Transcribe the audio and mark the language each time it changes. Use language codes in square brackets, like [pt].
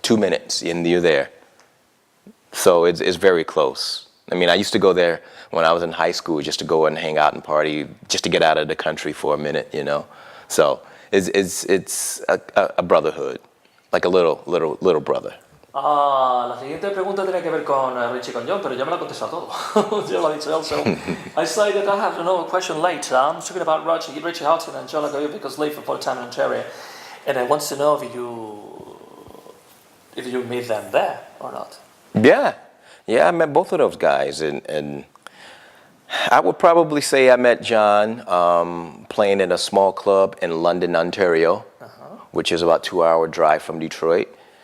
[en] 2 minutes, and you're there. So it's very close. I mean, I used to go there when I was in high school just to go and hang out and party, just to get out of the country for a minute, So it's a brotherhood, like a little brother. [es] La siguiente pregunta tiene que ver con Richie y con John, pero ya me lo ha contestado todo. Ya lo ha dicho él. [en] So I say that I have another question later. I'm talking about Richie Houghton and John Aquaviva because they live for a time in Ontario, and I want to know if you meet them there or not. Yeah, I met both of those guys, and I would probably say I met John playing in a small club in London, Ontario, which is about a 2-hour drive from Detroit.